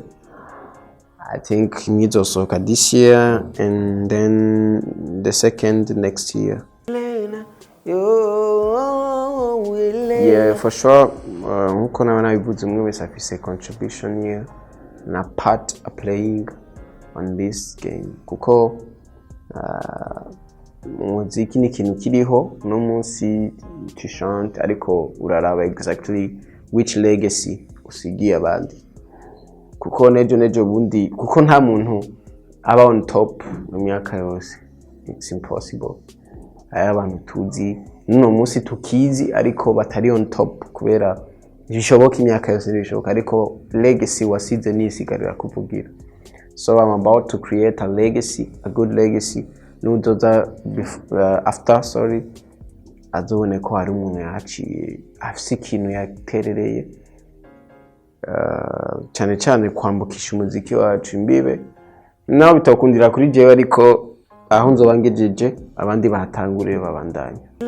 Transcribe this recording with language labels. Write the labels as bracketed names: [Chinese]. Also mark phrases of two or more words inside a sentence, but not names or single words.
[English] I think mizosohoka this year and then the second next year. Yeah, for sure. [Rundi] Nkuko nawe nabivuze umwe wese afise [English] contribution here [Rundi] na [English] part playing on this game [Rundi] kuko muziki ni ikintu kiriho no munsi [French] tu chante [Rundi] ariko uraraba [English] exactly which legacy [Rundi] usigiye abandi kuko nejo bundi kuko nta muntu aba [English] on top [Rundi] mu myaka yose. [English] It's impossible. [Rundi] Aya abantu tuzi no munsi tukizi ariko batari [English] on top [Rundi] kubera bishoboka imyaka yose bishoboka ariko legacy wasize nisigarira kuvugira. [English] So I'm about to create a legacy, a good legacy. [Rundi] Nudoza after azobone ko hari umuntu yaciye afise ikintu yaterereye cyane kwambukisha umuziki wacu imbibe naho bitakundira kuri jewe ariko aho nzoba ngejeje abandi bahatangure babandanya.